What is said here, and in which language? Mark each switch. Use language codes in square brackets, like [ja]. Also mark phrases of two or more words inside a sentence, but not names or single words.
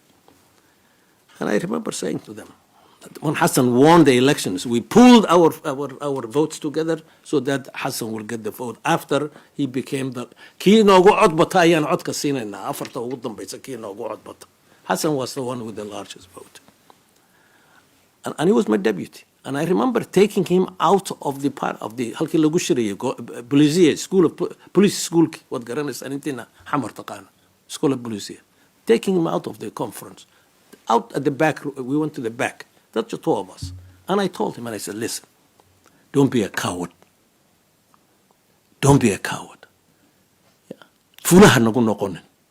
[en] And I remember saying to them, that when Hassan won the elections, we pooled our votes together so that Hassan will get the vote after he became the Hassan was the one with the largest vote. And he was my deputy. And I remember taking him out of the part of the [so] halkii lagu shirayay [en] police school of police school what [so] garanaysa intina xamar taqaan [en] school of police taking him out of the conference out at the back. We went to the back. That's the 2 of us. And I told him, and I said, listen, don't be a coward. Don't be a coward. Yeah.